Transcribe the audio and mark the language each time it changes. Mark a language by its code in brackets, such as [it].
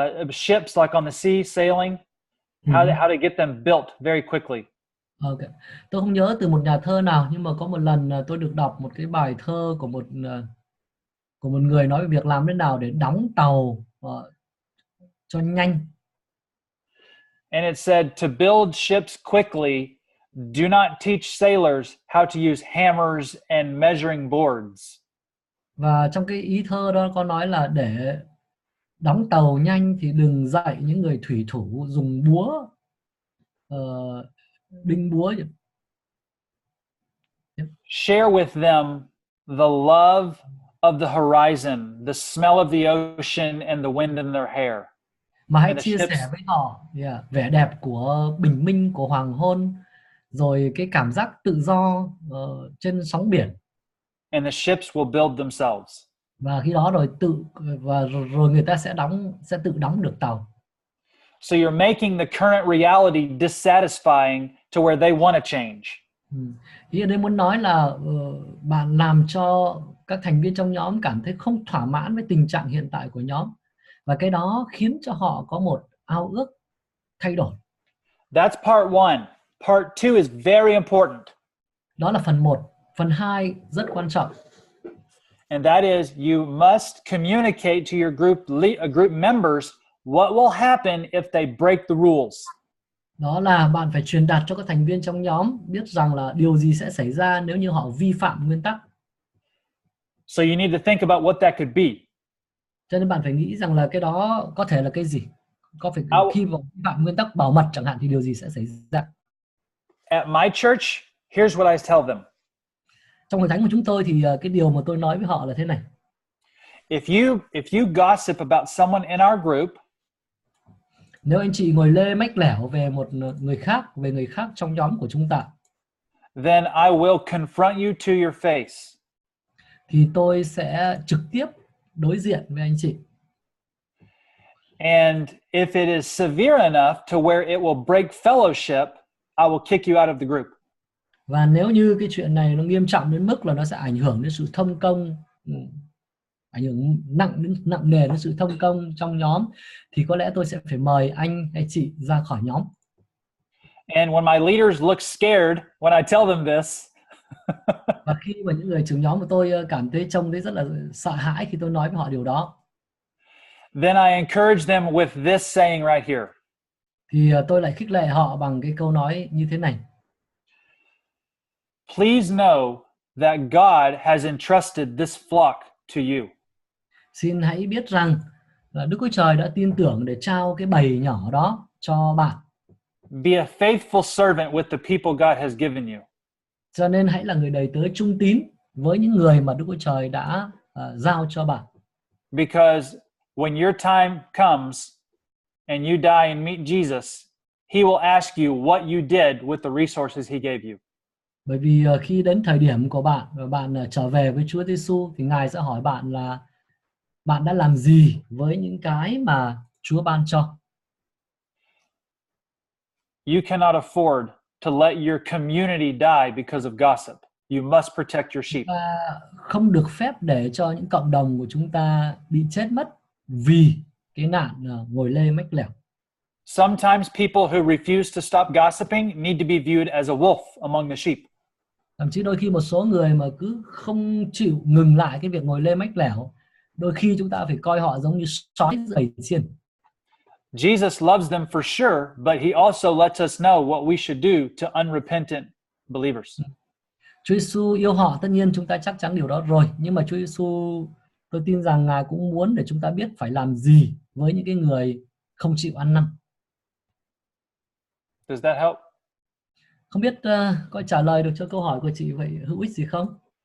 [en] Ships like on the sea sailing, how to get them built very quickly. Okay. [vi] Tôi không nhớ từ một nhà thơ nào, nhưng mà có một lần tôi được đọc một cái bài thơ của một người nói về việc làm thế nào để đóng tàu cho nhanh. [en] And it said to build ships quickly, do not teach sailors how to use hammers and measuring boards. [vi] Và trong cái ý thơ đó có nói là để đóng tàu nhanh thì đừng dạy những người thủy thủ dùng búa đinh búa. [en] Share with them the love of the horizon, the smell of the ocean, and the wind in their hair. [vi] Mà hãy [en] And the [vi] chia sẻ [en] ships, [vi] với họ vẻ đẹp của bình minh, của hoàng hôn, rồi cái cảm giác tự do trên sóng biển. [en] and the ships will build themselves. [vi] Và khi đó rồi người ta sẽ tự đóng được tàu. [en] So you're making the current reality dissatisfying to where they want to change. [vi] Ý ở đây muốn nói là bạn làm cho các thành viên trong nhóm cảm thấy không thỏa mãn với tình trạng hiện tại của nhóm, và cái đó khiến cho họ có một ao ước thay đổi. [en] That's part 1. Part 2 is very important. [vi] Đó là phần 1. Phần 2 rất quan trọng. [en] And that is, you must communicate to your group members what will happen if they break the rules. [vi] Đó là bạn phải truyền đạt cho các thành viên trong nhóm biết rằng là điều gì sẽ xảy ra nếu như họ vi phạm nguyên tắc. [en] So you need to think about what that could be. [vi] Cho nên bạn phải nghĩ rằng là cái đó có thể là cái gì. Khi vi phạm nguyên tắc bảo mật chẳng hạn thì điều gì sẽ xảy ra. [en] At my church, here's what I tell them. [vi] Trong hội thánh của chúng tôi thì cái điều mà tôi nói với họ là thế này. [en] If you gossip about someone in our group, [vi] nếu anh chị ngồi lê mách lẻo về người khác trong nhóm của chúng ta, [en] then I will confront you to your face. [vi] Thì tôi sẽ trực tiếp đối diện với anh chị. [en] And if it is severe enough to where it will break fellowship, I will kick you out of the group. [vi] Và nếu như cái chuyện này nó nghiêm trọng đến mức là nó sẽ ảnh hưởng đến sự thông công, ảnh hưởng nặng nề đến sự thông công trong nhóm, thì có lẽ tôi sẽ phải mời anh hay chị ra khỏi nhóm. [en] And when my leaders look scared when I tell them this, [vi] và khi mà những người trưởng nhóm của tôi cảm thấy trông thấy rất là sợ hãi khi tôi nói với họ điều đó, [en] then I encourage them with this saying right here. [vi] Thì tôi lại khích lệ họ bằng cái câu nói như thế này. [en] Please know that God has entrusted this flock to you. [vi] Xin hãy biết rằng là Đức Chúa Trời đã tin tưởng để trao cái bầy nhỏ đó cho bạn. [en] Be a faithful servant with the people God has given you. [vi] Cho nên hãy là người đầy tớ trung tín với những người mà Đức Chúa Trời đã giao cho bạn. [en] Because when your time comes and you die and meet Jesus, he will ask you what you did with the resources he gave you. [vi] Bởi vì khi đến thời điểm của bạn và bạn trở về với Chúa Giêsu thì Ngài sẽ hỏi bạn là bạn đã làm gì với những cái mà Chúa ban cho. [en] You cannot afford to let your community die because of gossip. You must protect your sheep. [vi] Không được phép để cho những cộng đồng của chúng ta bị chết mất vì cái nạn ngồi lê mách lẻo. [en] Sometimes people who refuse to stop gossiping need to be viewed as a wolf among the sheep. [vi] Thậm chí đôi khi một số người mà cứ không chịu ngừng lại cái việc ngồi lê mách lẻo, đôi khi chúng ta phải coi họ giống như sói giữa bầy chiên. [en] Jesus loves them for sure, but he also lets us know what we should do to unrepentant believers. [vi] Chúa Giêsu yêu họ, tất nhiên chúng ta chắc chắn điều đó rồi, nhưng mà Chúa Giêsu, tôi tin rằng Ngài cũng muốn để chúng ta biết phải làm gì với những cái người không chịu ăn năn. [en] Does that help? [vi] Không biết có trả lời được cho câu hỏi của chị vậy hữu ích gì không?